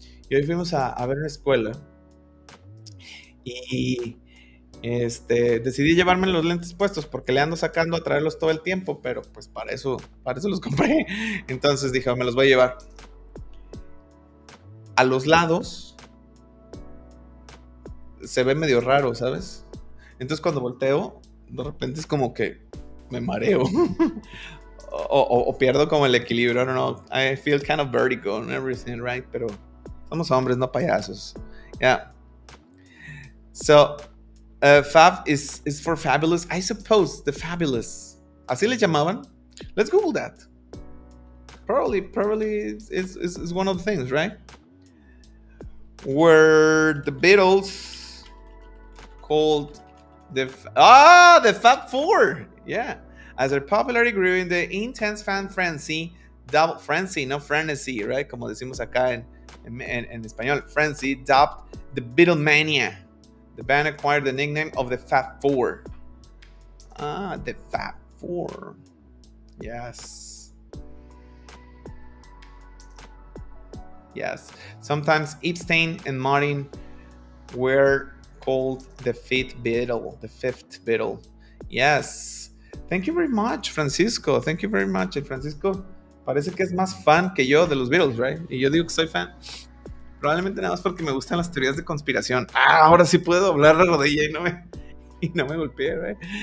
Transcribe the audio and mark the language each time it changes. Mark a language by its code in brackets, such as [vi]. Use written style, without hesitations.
[es] Y hoy fuimos a ver una escuela y decidí llevarme los lentes puestos porque le ando sacando a traerlos todo el tiempo, pero pues para eso los compré. Entonces dije, "Oh, me los voy a llevar." A los lados se ve medio raro, ¿sabes? Entonces cuando volteo, de repente es como que me mareo. o pierdo como el equilibrio, [en] I don't know. I feel kind of vertigo and everything, right? [es] Pero somos hombres, no payasos. [en] Yeah. So, fab is for fabulous. I suppose the fabulous. [es] ¿Así le llamaban? [en] Let's Google that. Probably is one of the things, right? Were the Beatles called the Fab Four? Yeah. As their popularity grew in the intense fan frenzy, no frenesy, right? [es] Como decimos acá en español, frenzy, dubbed the Beatlemania. [en] The band acquired the nickname of the Fab Four. The Fab Four. Yes. Yes. Sometimes Epstein and Martin were called the fifth Beatle. Yes. Thank you very much, Francisco. Thank you very much. [es] El Francisco parece que es más fan que yo de los Beatles, right? Y yo digo que soy fan. Probablemente nada más porque me gustan las teorías de conspiración. Ahora sí puedo doblar la rodilla y no me golpeé, right?